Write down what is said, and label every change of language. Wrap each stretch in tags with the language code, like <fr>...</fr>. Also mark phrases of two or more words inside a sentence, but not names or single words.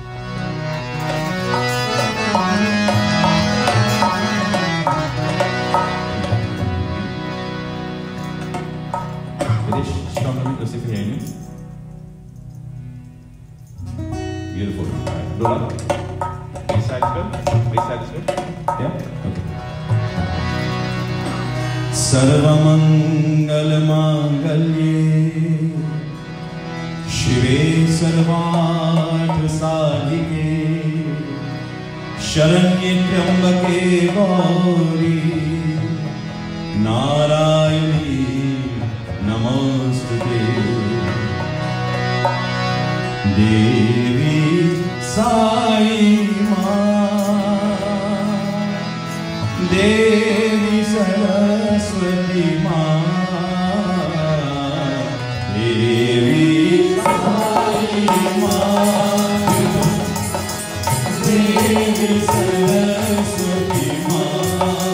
<en>Beautiful. Right. Lola? This side is good? This side is good? Yeah? Okay.</en> <sa>सर्वमङ्गल माङ्गल्ये शिवे सर्वार्थ साधिके शरण्ये त्र्यम्बके गौरि नारायणि नमोस्तुते देवी साई माँ देवी सरस्वती माँ देवी साई माँ देवी सरस्वती माँ</sa>